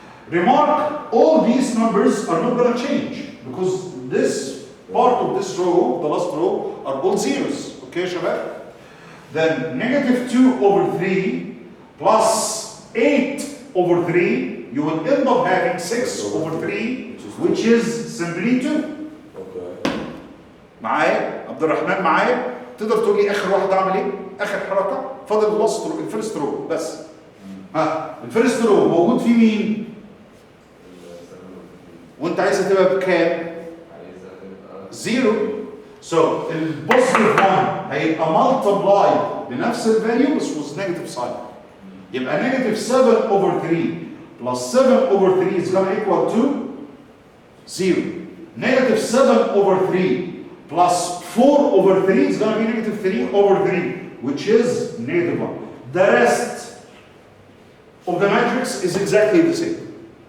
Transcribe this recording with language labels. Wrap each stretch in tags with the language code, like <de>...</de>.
<en>Remark, all these numbers are not going to change because this part of this row, the last row, are all zeros. Okay, Shabbat? Then negative 2 over 3 plus 8 over 3, you will end up having 6 over 3, which is simply 2.</en> <ar>معايا؟ عبد الرحمن معايا؟ تقدر تقول لي آخر واحد أعمل إيه؟ آخر حركة؟ فاضل الفيرست رو بس. ها الفيرست رو موجود فيه مين؟ وانت عايزها تبقى بكام؟ 0. So البوزيتيف 1 هيبقى multiplied بنفس الفاليو بس</ar> <en>with negative sign. يبقى negative 7 over 3 plus 7 over 3 is going to equal to 0. Negative 7 over 3 plus 4 over 3 is going to be negative 3 over 3, which is negative 1. The rest of the matrix is exactly the same.</en>